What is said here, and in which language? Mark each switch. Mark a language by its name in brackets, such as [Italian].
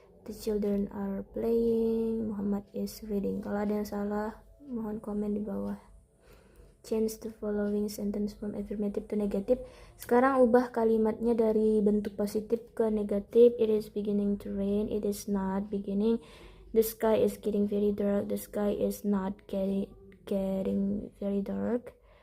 [English] The children are playing. Muhammad is reading. [Indonesian] Kalau ada yang salah, mohon komen di bawah. [English] Change the following sentence from affirmative to negative. [Indonesian] Sekarang ubah kalimatnya dari bentuk positif ke negatif. [English] It is beginning to rain. It is not beginning. The sky is getting very dark. The sky is not getting very dark.